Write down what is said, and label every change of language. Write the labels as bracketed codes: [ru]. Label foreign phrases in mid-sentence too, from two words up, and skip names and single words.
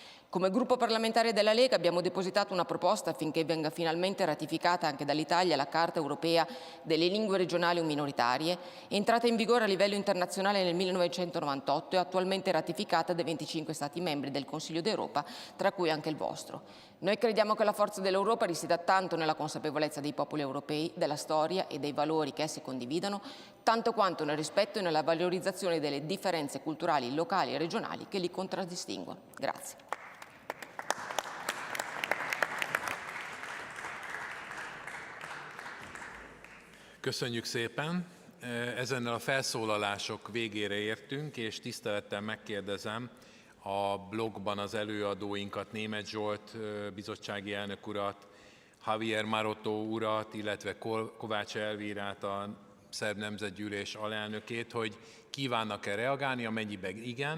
[it] Come gruppo parlamentare della Lega abbiamo depositato una proposta affinché venga finalmente ratificata anche dall'Italia la Carta europea delle lingue regionali o minoritarie, entrata in vigore a livello internazionale nel 1998 e attualmente ratificata dai 25 Stati membri del Consiglio d'Europa, tra cui anche il vostro. Noi crediamo che la forza dell'Europa risieda tanto nella consapevolezza dei popoli europei, della storia e dei valori che essi condividono, tanto quanto nel rispetto e nella valorizzazione delle differenze culturali locali e regionali che li contraddistinguono. Grazie. [hu] Köszönjük szépen! Ezennel a felszólalások végére értünk, és tisztelettel megkérdezem a blogban az előadóinkat, Németh Zsolt bizottsági elnök urat, Javier Maroto urat, illetve Kovács Elvírát, a Szerb Nemzetgyűlés alelnökét, hogy kívánnak-e reagálni, amennyiben igen.